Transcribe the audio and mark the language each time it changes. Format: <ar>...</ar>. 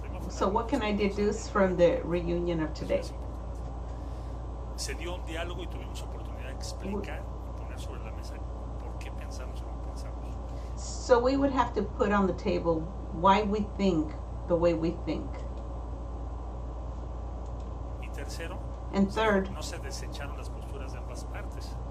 <en>So what can I deduce from the reunion of today?</en> <es>Se dio un diálogo y tuvimos oportunidad de explicar y poner sobre la mesa por qué pensamos como pensamos.</es> <en>So we would have to put on the table why we think the way we think.</en> <es>Y tercero,</es> <en>and third,</en> <es>no se desecharon las posturas de ambas partes.</es>